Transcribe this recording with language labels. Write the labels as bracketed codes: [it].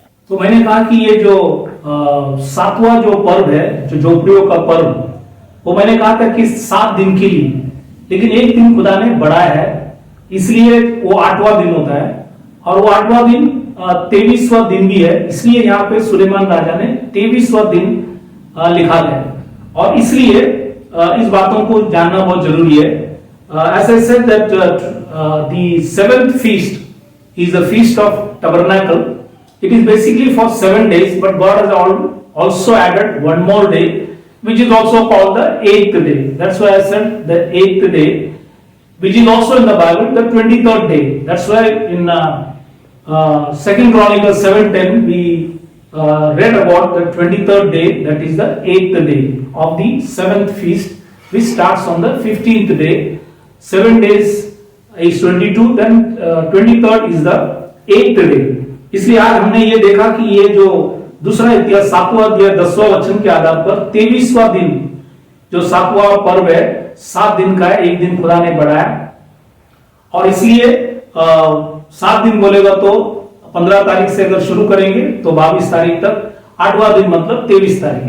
[hi] तो मैंने कहा कि ये जो 7वां जो पर्व है, जो झोपड़ियों का पर्व, वो मैंने कहा था कि 7 दिन के लिए, लेकिन एक दिन खुदा ने बढ़ाया है, इसलिए वो 8वां दिन होता है, और वो 8वां दिन 23वां दिन भी है। इसलिए यहाँ पे सुलेमान राजा ने 23वां दिन लिखा गया, और इसलिए इस बातों को जानना बहुत जरूरी है। [en] As I said that the 7th feast is the feast of tabernacle. It is basically for 7 days, but God has also added one more day, which is also called the 8th day. That's why I said the 8th day, which is also in the Bible, the 23rd day. That's why in 2 Chronicles 7:10 we read about the 23rd day, that is the 8th day of the 7th feast, which starts on the 15th day. 7 days is 22, then 23rd is the 8th day. [hi] इसलिए आज हमने ये देखा कि ये जो दूसरा इतिहास 7वां अध्याय 10वां वचन के आधार पर 23वां दिन जो 7वां पर्व है, 7 दिन का है, एक दिन खुदा ने बढ़ाया, और इसलिए 7 दिन बोलेगा तो 15 तारीख से अगर शुरू करेंगे तो 22 तारीख तक, 8वां दिन मतलब 23 तारीख।